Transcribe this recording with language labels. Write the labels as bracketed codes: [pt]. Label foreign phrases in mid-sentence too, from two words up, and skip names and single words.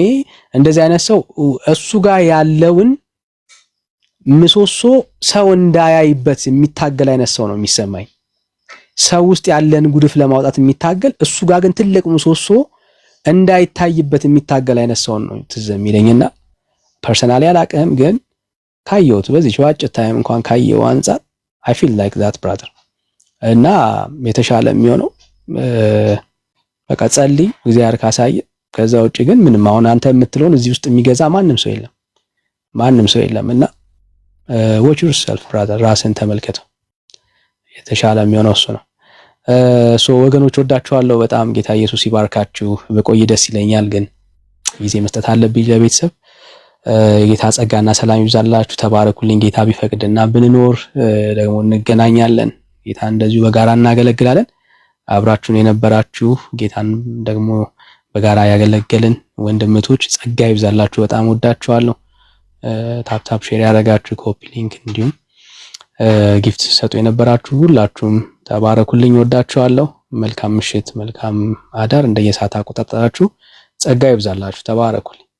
[am] እንደዚህ አይነት ሰው እሱ ጋር ያለውን ምሰሶ ሰው እንዳያይበት የሚታገል አይነት ሰው ነው የሚሰማኝ። ሰው ውስጥ ያለን ጉድፍ ለማውጣት የሚታገል፣ እሱ ጋር ግን ትልቅ ምሰሶ እንዳይታይበት የሚታገል አይነት ሰው ነው ትዝ የሚለኝና ፐርሰናሊ አላውቅም፣ ግን ካየሁት በዚህ አጭር ታይም እንኳን ካየው አንፃር [en] I feel like that brother [am] እና የተሻለ የሚሆነው በቃ ጸልይ እግዚአብሔር ካሳየ። ከዛ ውጪ ግን ምንም አሁን አንተ የምትለውን እዚህ ውስጥ የሚገዛ ማንም ሰው የለም እና [en] watch yourself brother፣ [am] ራስን ተመልከተው። የተሻለ የሚሆነው እሱ ነው። ወገኖች ወዳችኋለሁ በጣም። ጌታ ኢየሱስ ይባርካችሁ። በቆይ ደስ ይለኛል፣ ግን ጊዜ መስጠት አለብኝ ለቤተሰብ። የጌታ ጸጋና ሰላም ይብዛላችሁ። ተባረኩልኝ። ጌታ ቢፈቅድና ብንኖር ደግሞ እንገናኛለን። ጌታ እንደዚሁ በጋራ እናገለግላለን። አብራችሁን የነበራችሁ ጌታን ደግሞ በጋራ ያገለገልን ወንድምቶች ጸጋ ይብዛላችሁ። በጣም ወዳችኋለሁ። [en] tap share [am] ያደረጋችሁ [en] copy link [am] እንዲሁም ጊፍት ሰጡ የነበራችሁ ሁላችሁም ተባረኩልኝ። ወዳችኋለሁ። መልካም ምሽት፣ መልካም አዳር። እንደየሰዓት አቆጣጠራችሁ ጸጋ ይብዛላችሁ። ተባረኩልኝ።